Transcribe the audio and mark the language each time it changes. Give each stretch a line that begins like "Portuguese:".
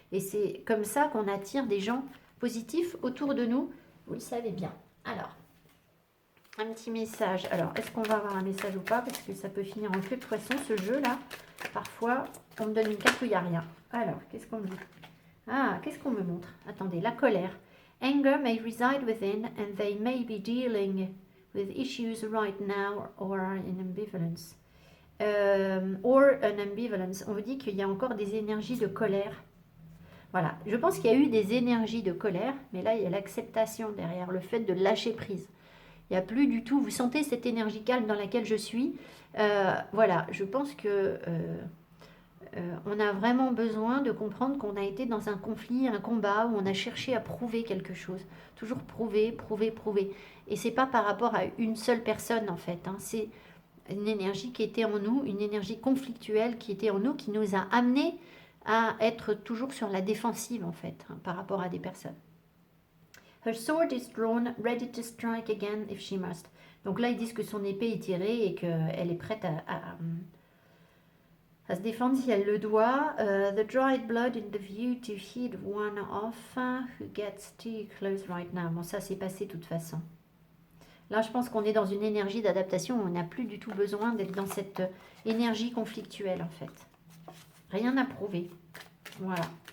French: Et c'est comme ça qu'on attire des gens positifs autour de nous. Vous le savez bien. Alors, un petit message. Alors, est-ce qu'on va avoir un message ou pas? Parce que ça peut finir en queue de poisson, ce jeu-là. Parfois, on me donne une carte où il n'y a rien. Alors, qu'est-ce qu'on me dit? Ah, qu'est-ce qu'on me montre? Attendez, la colère.
English: Anger may reside within and they may be dealing with issues right now or are in ambivalence. Or an ambivalence.
French: On vous dit qu'il y a encore des énergies de colère. Voilà, je pense qu'il y a eu des énergies de colère, mais là, il y a l'acceptation derrière, le fait de lâcher prise. Il n'y a plus du tout, vous sentez cette énergie calme dans laquelle je suis. Voilà, je pense que on a vraiment besoin de comprendre qu'on a été dans un conflit, un combat, où on a cherché à prouver quelque chose. Toujours prouver, prouver, prouver. Et c'est pas par rapport à une seule personne, en fait. Hein. C'est une énergie qui était en nous, une énergie conflictuelle qui était en nous, qui nous a amenés à être toujours sur la défensive en fait, hein, par rapport à des personnes.
English: Her sword is drawn, ready to strike again if she must.
French: Donc là, ils disent que son épée est tirée et qu'elle est prête à se défendre si elle le doit.
English: The dried blood in the view to heed one off who gets too close right now.
French: Bon, ça c'est passé de toute façon. Là, je pense qu'on est dans une énergie d'adaptation où on n'a plus du tout besoin d'être dans cette énergie conflictuelle en fait. Rien à prouver. Voilà.